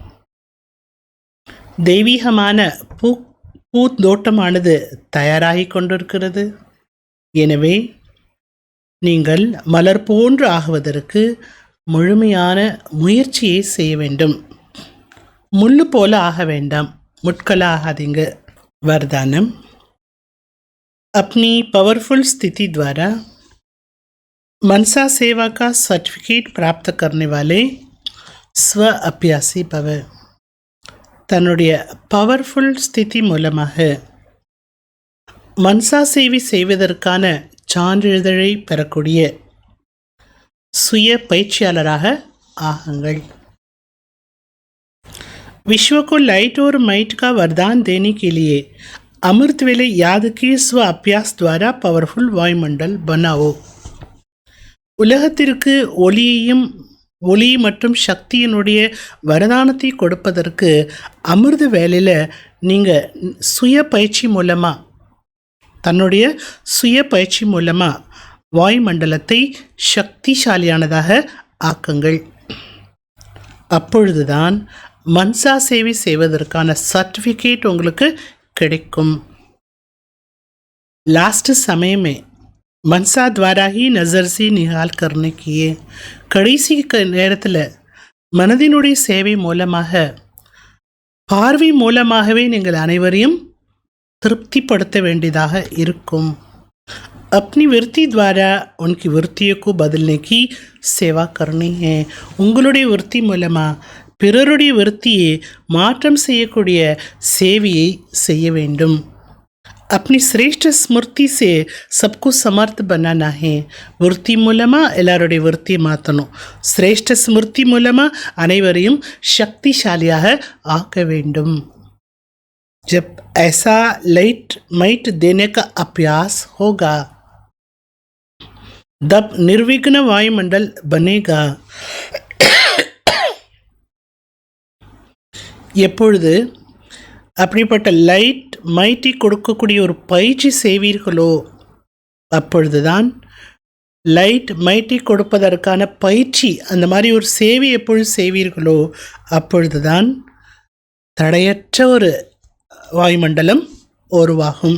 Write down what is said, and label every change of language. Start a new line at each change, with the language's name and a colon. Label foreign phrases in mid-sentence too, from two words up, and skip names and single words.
Tamil: தெய்வீகமான பூந்தோட்டமானது தயாராகி கொண்டிருக்கிறது. எனவே நீங்கள் மலர் போன்று ஆகுவதற்கு முழுமையான முயற்சியை செய்ய வேண்டும். முள்ளு போல ஆக வேண்டாம், முட்கள ஆகாதீங்க.
Hindi: वरदानम, अपनी पावरफुल स्थिति द्वारा मनसा सेवा का सर्टिफिकेट प्राप्त करने वाले स्व अभ्यासी भव.
Tamil: தன்னுடைய பவர்ஃபுல் ஸ்திதி மூலமாக மன்சா சேவை செய்வதற்கான சான்றிதழை பெறக்கூடிய சுய பயிற்சியாளராக ஆகுங்கள்.
Hindi: विश्व को लाइट और माइट का वरदान देने के लिए अमृत वेले याद के स्व अभ्यास द्वारा पवरफुल वायुमंडल बनाओ.
Tamil: உலகத்திற்கு ஒளி மற்றும் சக்தியினுடைய வரதானத்தை கொடுப்பதற்கு அமிர்த வேலையில் நீங்கள் தன்னுடைய சுய பயிற்சி மூலமாக வாயுமண்டலத்தை சக்திசாலியானதாக ஆக்குங்கள். அப்பொழுதுதான் मनसा சேவை செய்வதற்கான सर्टिफिकेट உங்களுக்கு கிடைக்கும்.
Hindi: लास्ट समय में मनसा द्वारा ही नज़र से निहाल करने की
Tamil: கடைசி நேரத்தில் மனதினுடைய சேவை மூலமாக பார்வை மூலமாகவே நீங்கள் அனைவரையும் திருப்திப்படுத்த வேண்டியதாக இருக்கும்.
Hindi: अपनी वृत्ति द्वारा उनकी वृत्तियों को बदलने की सेवा करनी है.
Tamil: உங்களுடைய விருத்தி மூலமாக பிறருடைய விருத்தியை மாற்றம் செய்யக்கூடிய சேவையை செய்ய வேண்டும்.
Hindi: अपनी श्रेष्ठ स्मृति से सबको समर्थ बनाना है.
Tamil: விருத்தி மூலமாக எல்லாருடைய விருத்தியை மாற்றணும்.
Hindi: श्रेष्ठ स्मृति
Tamil: மூலமாக அனைவரையும் சக்திசாலியாக ஆக்க வேண்டும்.
Hindi: जब ऐसा
English: light might
Hindi: देने का अभ्यास होगा तब निर्विघ्न वायुमंडल बनेगा.
Tamil: எப்பொழுது அப்படிப்பட்ட
English: light mighty
Tamil: கொடுக்கக்கூடிய ஒரு பயிற்சி செய்வீர்களோ அப்பொழுதுதான்
English: light mighty
Tamil: கொடுப்பதற்கான பயிற்சி, அந்த மாதிரி ஒரு சேவை எப்பொழுது செய்வீர்களோ அப்பொழுதுதான் தடையற்ற ஒரு வாயுமண்டலம் உருவாகும்.